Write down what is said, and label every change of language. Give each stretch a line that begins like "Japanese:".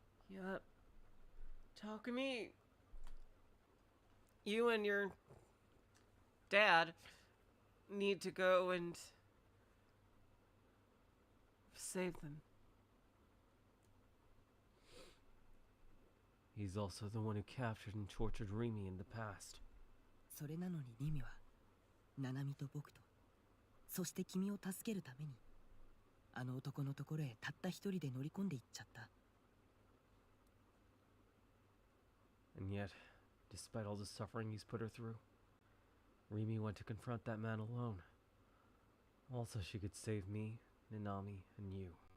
English: Yep. Takumi, you and your dad need to go and save them. He's also the one who captured and tortured Rimi in the past.
Japanese: それなのにリミはナナミと僕とそして君を助けるためにあの男のところへたった一人で乗り込んでいっちゃった。
English: And yet, despite all the suffering he's put her through, Rimi went to confront that man alone. Also, she could save me, Nanami, and you.